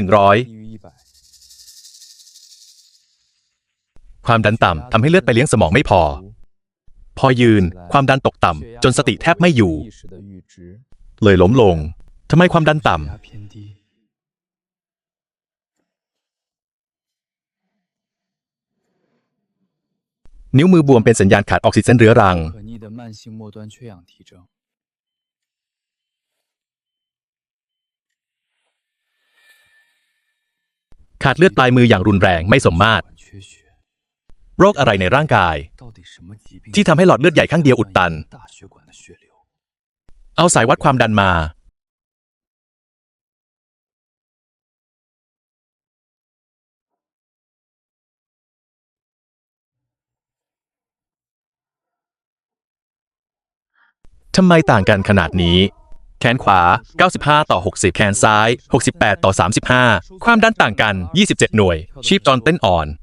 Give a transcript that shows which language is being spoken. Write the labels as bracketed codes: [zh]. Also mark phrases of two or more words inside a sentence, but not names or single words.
[th] 100 ความดันต่ำทำให้เลือดไปเลี้ยงสมองไม่พอยืนความดันตกต่ำจนสติแทบไม่อยู่เลยล้มลงทำไมความดันต่ำนิ้วมือบวมเป็นสัญญาณขาดออกซิเจนเรื้อรัง [zh] 可逆的慢性末端缺氧体征。 [th] ขาดเลือดปลายมืออย่างรุนแรงไม่สมมาตร [zh] 管缺血 [th] โรคอะไรในร่างกาย [zh] 到底什么疾病 [th] ที่ทำให้หลอดเลือดใหญ่ข้างเดียวอุดตัน [zh] 大血管的血流？ [th] เอาสายวัดความดันมา ทำไมต่างกันขนาดนี้ แขนขวา 95 ต่อ 60 แขนซ้าย 68 ต่อ 35 ความดันต่างกัน 27 หน่วย ชีพจรเต้นอ่อน